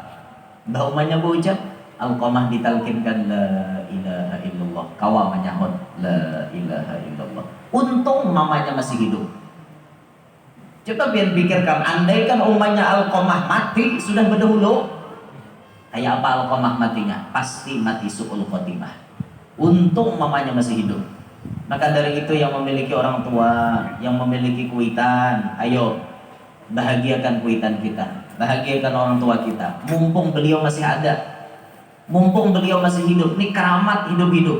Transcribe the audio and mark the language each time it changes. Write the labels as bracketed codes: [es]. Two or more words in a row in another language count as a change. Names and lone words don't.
[bjn] Bahumanya berucap, Alqamah ditalkinkan [ar] la ilaha illallah. [bjn] Kawa menyahut [ar] la ilaha illallah. [bjn] Untung mamanya masih hidup. Coba biar pikirkan, andaikan umanya Alqamah mati sudah berdahulu, kayak apa Alqamah matinya? [id] Pasti mati [ar] su'ul khotimah. [id] Untung mamanya masih hidup. Maka dari itu yang memiliki orang tua, yang memiliki kuitan, ayo bahagiakan kuitan kita, bahagiakan orang tua kita. Mumpung beliau masih ada, mumpung beliau masih hidup, ini keramat hidup-hidup.